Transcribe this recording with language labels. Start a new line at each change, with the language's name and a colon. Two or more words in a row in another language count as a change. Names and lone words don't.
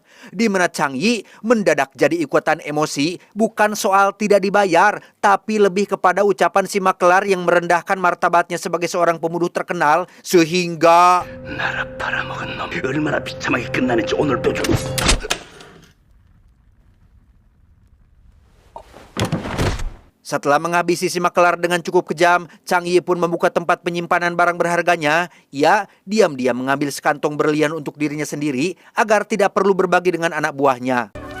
Indonesian: Di mana Chang Yi mendadak jadi ikutan emosi, bukan soal tidak dibayar, tapi lebih kepada ucapan si Maklar yang merendahkan martabatnya sebagai seorang pembunuh terkenal sehingga
Korean: 나라 팔아먹은 놈이 얼마나 비참하게 끝나는지 오늘 보자.
Indonesian: Setelah menghabisi si Maklar dengan cukup kejam, Chang Yi pun membuka tempat penyimpanan barang berharganya. Ia diam-diam mengambil sekantong berlian untuk dirinya sendiri agar tidak perlu berbagi dengan anak buahnya.